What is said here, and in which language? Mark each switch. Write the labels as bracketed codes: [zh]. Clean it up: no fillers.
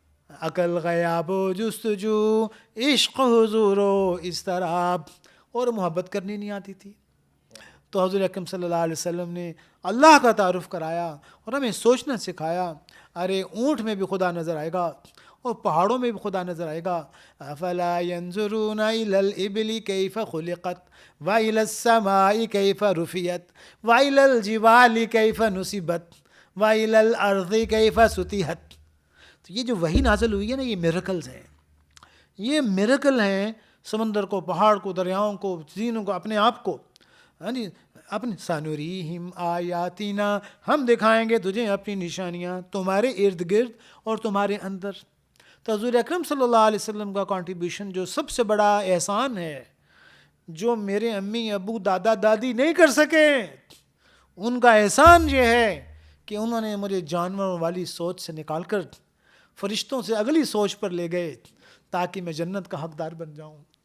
[fa] عقل غیاب و جستجو عشق حضور و اضطراب، [ur] اور محبت کرنی نہیں آتی تھی. تو حضور اکرم صلی اللہ علیہ وسلم نے اللہ کا تعارف کرایا اور ہمیں سوچنا سکھایا. ارے اونٹ میں بھی خدا نظر آئے گا اور پہاڑوں میں بھی خدا نظر آئے گا. [ar] افلا ينظرون الى الابل كيف خلقت والى السماء كيف رفعت والى الجبال كيف نصبت والى الارض كيف سطحت. [ur] تو یہ جو وحی نازل ہوئی ہے نا، یہ میریکلز ہیں، یہ میریکل ہیں. سمندر کو، پہاڑ کو، دریاؤں کو، زینوں کو، اپنے آپ کو. ہاں جی. اپنے [ar] سنوریہم آیاتنا، [ur] ہم دکھائیں گے تجھے اپنی نشانیاں تمہارے ارد گرد اور تمہارے اندر. تو حضور اکرم صلی اللہ علیہ وسلم کا کنٹریبیوشن جو سب سے بڑا احسان ہے، جو میرے امی ابو دادا دادی نہیں کر سکے، ان کا احسان یہ ہے کہ انہوں نے مجھے جانوروں والی سوچ سے نکال کر فرشتوں سے اگلی سوچ پر لے گئے تاکہ میں جنت کا حقدار بن جاؤں.